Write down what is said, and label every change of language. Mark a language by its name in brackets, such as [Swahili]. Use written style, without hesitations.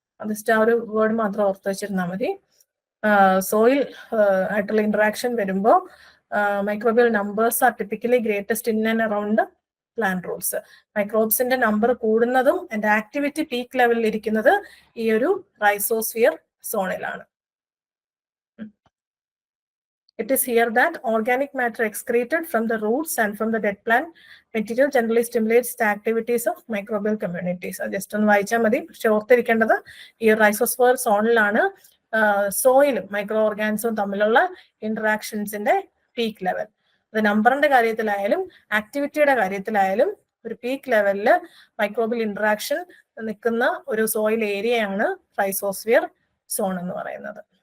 [Malayalam] Just ആ ഒരു word മാത്രം ഓർത്ത് വെച്ചിരുന്നാൽ മതി. സോയിൽ ആയിട്ടുള്ള ഇന്ററാക്ഷൻ വരുമ്പോൾ [English] Microbial numbers are typically greatest in and around plant roots. [Malayalam] മൈക്രോബ്സിന്റെ number കൂടുന്നതും അതിന്റെ ആക്ടിവിറ്റി പീക്ക് ലെവലിൽ ഇരിക്കുന്നത് ഈ ഒരു rhizosphere സോണിലാണ്. [English] It is here that organic matter excreted from the roots and from the dead plant material generally stimulates the activities of microbial communities. [Malayalam] Just ഒന്ന് വായിച്ചാൽ മതി. പക്ഷെ ഓർത്തിരിക്കേണ്ടത് ഈ റൈസോസ്ഫിയർ സോണിലാണ് സോയിലും മൈക്രോ ഓർഗാനിസവും തമ്മിലുള്ള ഇന്ററാക്ഷൻസിന്റെ പീക്ക് ലെവൽ. അത് നമ്പറിന്റെ കാര്യത്തിലായാലും ആക്ടിവിറ്റിയുടെ കാര്യത്തിലായാലും ഒരു പീക്ക് ലെവലില് മൈക്രോബിയൽ ഇന്ററാക്ഷൻ നിൽക്കുന്ന ഒരു സോയിൽ ഏരിയയാണ് റൈസോസ്ഫിയർ സോൺ എന്ന് പറയുന്നത്.